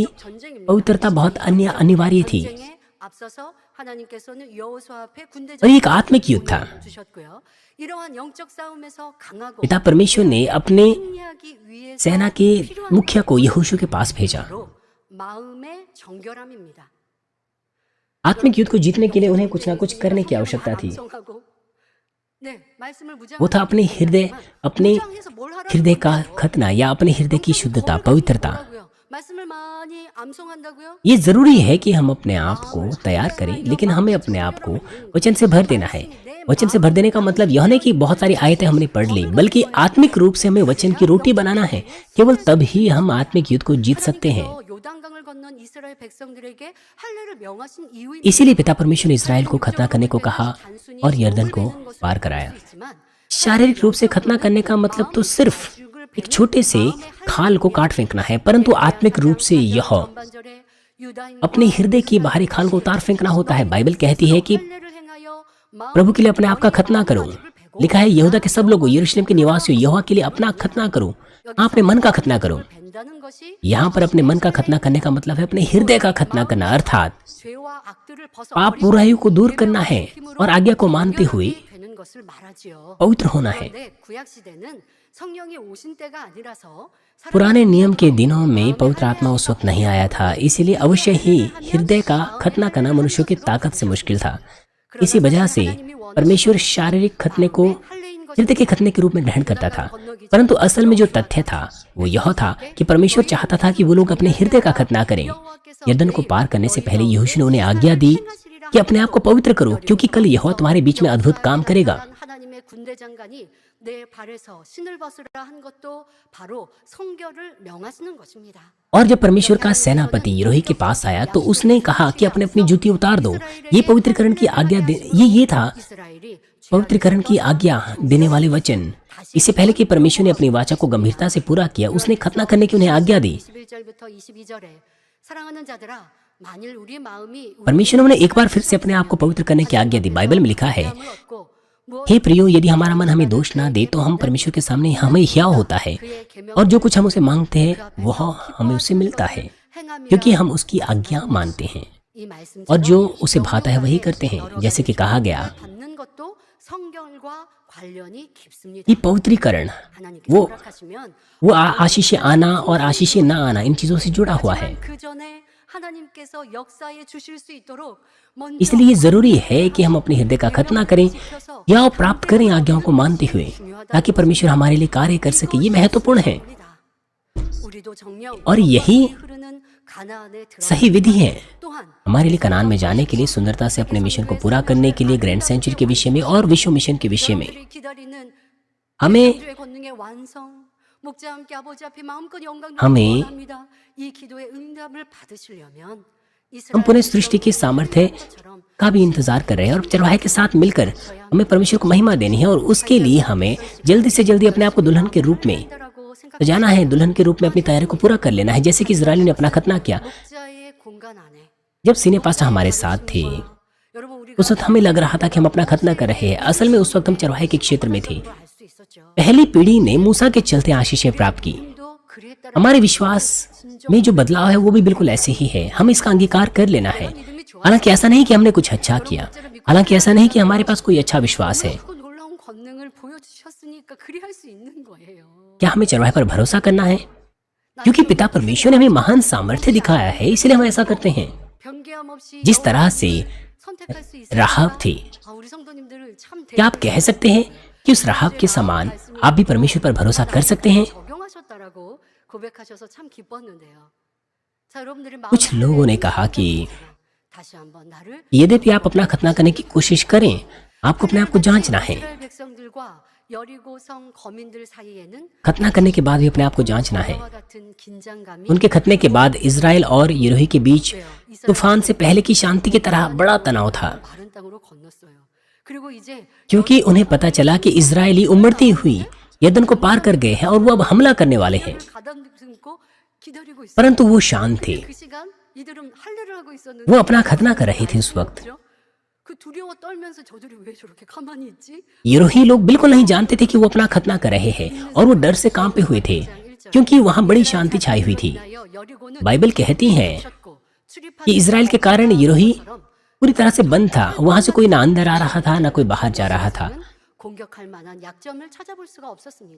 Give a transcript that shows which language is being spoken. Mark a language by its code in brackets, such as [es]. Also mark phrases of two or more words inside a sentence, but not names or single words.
[ko] 전쟁입니다. [hi] पवित्रता बहुत अनिवार्य थी [ko] 전쟁에 앞서서 하나님께서는 여호수아 앞에 군대 [hi] और ये एक आत्मिक युद्ध था। [ko] 주셨고요. 이러한 영적 싸움에서 강하고 [hi] पिता परमेश्वर ने अपने [ko] 승리하기 위해서 [hi] सेना के मुखिया को यहोशू के पास भेजा। [ko] 필요한 마음의 정결함입니다. [hi] आत्मिक युद्ध को जीतने के लिए उन्हें कुछ ना कुछ करने की आवश्यकता थी। [ko] 암송하고, 네, 말씀을 [hi] वो था अपने [ko] 무장해서 뭘 하라는 [hi] हृदय का [ko] 건가요? [hi] खतना या अपने हृदय की शुद्धता, पवित्रता। [ko] 뭐라고요? 말씀을 많이 암송한다고요? [hi] ये जरूरी है कि हम अपने आप को तैयार करें, लेकिन हमें अपने आप को वचन से भर देना है। वचन से भर देने का मतलब यह नहीं कि बहुत सारी आयतें हमने पढ़ ली, बल्कि आत्मिक रूप से हमें वचन की रोटी बनाना है। केवल तब ही हम आत्मिक युद्ध को जीत सकते हैं। [ko] 하나님께서 요단강을 건넌 이스라엘 백성들에게 할례를 명하신 이유입니다. [hi] इसीलिए पिता परमेश्वर ने इस्राएल को खतना करने को कहा और यर्दन को पार कराया। शारीरिक रूप से खतना करने का मतलब तो सिर्फ एक छोटे से खाल को काट फेंकना है, परंतु आत्मिक रूप से यह अपने हृदय की बाहरी खाल को उतार फेंकना होता है। बाइबल कहती है कि प्रभु के लिए अपने आप का खतना करो। लिखा है यहूदा के सब लोगों, यरूशलेम के निवासियों, यहोवा के लिए अपना खतना करो, अपने मन का खतना करो। [ko] 벤다는 것이 [hi] यहाँ पर अपने मन का खतना करने का मतलब है अपने हृदय का खतना करना, अर्थात [ko] 죄와 악들을 벗어 [hi] पाप बुराइयों को दूर करना है और आज्ञा को मानते हुए [ko] 되는 것을 말하지요. [hi] पवित्र होना है। [ko] 그런데 구약 시대는 성령이 오신 때가 아니라서 [hi] पुराने नियम के दिनों में पवित्र आत्मा उस वक्त नहीं आया था, इसीलिए अवश्य ही हृदय का खतना करना मनुष्यों की ताकत से मुश्किल था। इसी वजह से परमेश्वर शारीरिक खतने को हृदय के खतने के रूप में ग्रहण करता था, परंतु असल में जो तथ्य था वो यह था कि परमेश्वर चाहता था कि वो लोग अपने हृदय का खतना करें। यरदन को पार करने से पहले यहोशू ने उन्हें आज्ञा दी कि अपने आप को पवित्र करो, क्योंकि कल यहोवा तुम्हारे बीच में अद्भुत काम करेगा। [ko] 하나님의 군대 장관이 내 발에서 신을 벗으라 한 것도 바로 성결을 명하시는 것입니다. [hi] और जब परमेश्वर का सेनापति यिरिहो के पास आया तो उसने कहा कि अपने अपनी जूती उतार दो। ये पवित्रीकरण की आज्ञा ये था [ko] 이스라엘이 [hi] पवित्रीकरण की आज्ञा देने वाले वचन। इससे पहले कि परमेश्वर ने अपनी वाचा को गंभीरता से पूरा किया, उसने खतना करने की उन्हें आज्ञा दी। [ko] 21절부터 22절에 사랑하는 자들아 만일 우리 마음이 [hi] परमेश्वर ने उन्हें एक बार फिर से अपने आप को पवित्र करने की आज्ञा दी। बाइबल में लिखा है, हे प्रियो, यदि हमारा मन हमें दोष ना दे तो हम परमेश्वर के सामने हमें हियाव होता है और जो कुछ हम उसे मांगते हैं वह हमें उससे मिलता है, क्योंकि हम उसकी आज्ञा मानते हैं और जो उसे भाता है वही करते हैं। जैसे कि कहा गया, [ko] 받는 것도 성결과 관련이 깊습니다. [hi] ये पवित्रीकरण [ko] 하나님께서 [hi] वो [ko] 허락하시면 [hi] वो आशीष आना और आशीष ना आना इन चीजों से जुड़ा हुआ है। [ko] 그 전에 하나님께서 역사해 주실 수 있도록 먼저 [hi] इसलिए जरूरी है कि हम अपने हृदय का खतना करें या प्राप्त करें आज्ञाओं को मानते हुए, ताकि परमेश्वर हमारे लिए कार्य कर सके। ये महत्वपूर्ण है [ko] 우리도 정령 [hi] और यही [ko] 흐르는 가나안에 들어 [hi] सही विधि है [ko] 또한 [hi] हमारे लिए कनान में जाने के लिए, सुंदरता से अपने मिशन को पूरा करने के लिए, ग्रैंड सेंचुरी के विषय में और विश्व मिशन के विषय में [ko] 여러분들이 기다리는 [hi] हमें [ko] 주의 권능의 완성 목자 함께 아버지 앞에 마음껏 영광 [hi] हमें [ko] 원합니다. 이 기도의 응답을 받으시려면 [hi] हम पुनः सृष्टि की सामर्थ्य का भी इंतजार कर रहे हैं और चरवाहे के साथ मिलकर हमें परमेश्वर को महिमा देनी है और उसके लिए हमें जल्दी से जल्दी अपने आप को दुल्हन के रूप में तो जाना है, दुल्हन के रूप में अपनी तैयारी को पूरा कर लेना है, जैसे कि इजराइल ने अपना खतना किया। [ko] 목자의 공간 안에 [hi] जब सीने पास्टर हमारे साथ थे [ko] 여러분 우리가 [hi] उस वक्त हमें लग रहा था कि हम अपना खतना कर रहे हैं। असल में उस वक्त हम चरवाहे के क्षेत्र में थे। [ko] 알수 있었죠. [hi] पहली पीढ़ी ने मूसा के चलते आशीषें प्राप्त की। [ko] 또 그에 따라 [hi] हमारे विश्वास में जो बदलाव है वो भी बिल्कुल ऐसे ही है। हम इसका अंगीकार कर लेना है। [ko] 믿음이 좋아. [hi] हालांकि ऐसा नहीं कि हमने कुछ अच्छा किया, हालांकि ऐसा नहीं कि हमारे पास कोई अच्छा विश्वास है। [ko] 그 놀라운 권능을 보여주셨으니까 그리할 수 있는 거예요. [hi] क्या हमें चरवाहे पर भरोसा करना है? क्योंकि पिता परमेश्वर ने हमें महान सामर्थ्य दिखाया है, इसलिए हम ऐसा करते हैं। [ko] 변개함 없이 [hi] जिस तरह से [ko] 선택할 수 있어요. [hi] राहाब थी, [ko] 우리 성도님들을 참 [hi] क्या आप कह सकते हैं कि उस राहाब के समान आप भी परमेश्वर पर भरोसा कर सकते हैं? [ko] 적용하셨다라고 고백하셔서 참 기뻤는데요. 자, 여러분들이 [hi] कुछ लोगों ने कहा कि [ko] 다시 한번 나를 [hi] यद्यपि आप अपना खतना करने की कोशिश करें, आपको अपने आप को जांचना है। [ko] 이스라엘 백성들과 여리고성 거민들 사이에는 [hi] खतना करने के बाद भी अपने आप को जांचना है। [ko] 와 같은 긴장감이 [hi] उनके खतने के बाद इजराइल और यरूही के बीच तूफान से पहले की शांति की तरह बड़ा तनाव था, [ko] 마른 땅으로 건넜어요. 그리고 이제 [hi] क्योंकि उन्हें पता चला कि इजरायली उमड़ती हुई यरदन को पार कर गए हैं और वो अब हमला करने वाले हैं। [ko] 가다듬고 기다리고 있어요. [hi] परंतु वो शांत थे, [ko] 그 시간 이들은 할례를 하고 있었는데 [hi] वो अपना खतना कर रहे थे उस वक्त। [ko] 그 두려워 떨면서 저들이 왜 저렇게 가만히 있지? [hi] यरूही लोग बिल्कुल नहीं जानते थे कि वो अपना खतना कर रहे हैं और वो डर से कांपे हुए थे, क्योंकि वहां बड़ी शांति छाई हुई थी। बाइबल कहती है कि इजराइल के कारण यरूही पूरी तरह से बंद था, वहां से कोई ना अंदर आ रहा था ना कोई बाहर जा रहा था। [ko] 공격할 만한 약점을 찾아볼 수가 없었습니다.